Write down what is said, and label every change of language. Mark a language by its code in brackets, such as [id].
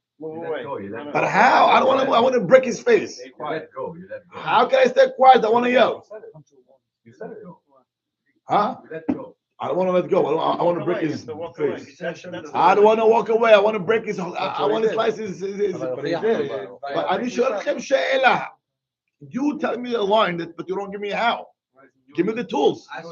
[en] Wait. But how? I want to break his face. You let go. How can I stay quiet? I want to yell. You said it. Huh? You let go. I don't want to let go. I want to break his Walk away. face. That's I don't want to walk away. I want to break his. I want to slice his. [he] אבל [en] he did. But [he] אני שואל אתכם שאלה. [en] You tell me a line, but you don't give me a how. Give me the tools.